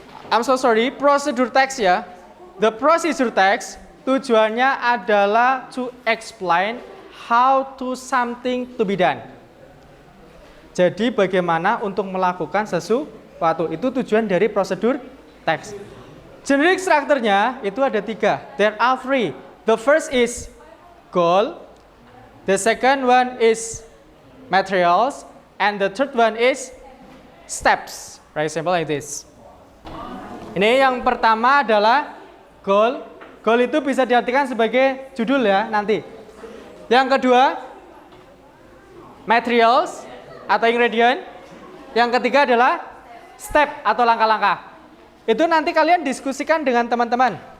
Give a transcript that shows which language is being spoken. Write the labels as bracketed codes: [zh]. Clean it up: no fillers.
[en] I'm so sorry, procedure text ya. The procedure text [id] tujuannya adalah [en] to explain how to something to be done. [id] Jadi bagaimana untuk melakukan sesuatu, itu tujuan dari prosedur teks. [en] Generic structure-nya [id] itu ada 3. [en] There are 3. The first is goal, the second one is materials, and the third one is steps. For example like this. [id] Ini yang pertama adalah goal. Goal itu bisa diartikan sebagai judul ya nanti. Yang kedua, materials atau ingredient. Yang ketiga adalah step atau langkah-langkah. Itu nanti kalian diskusikan dengan teman-teman.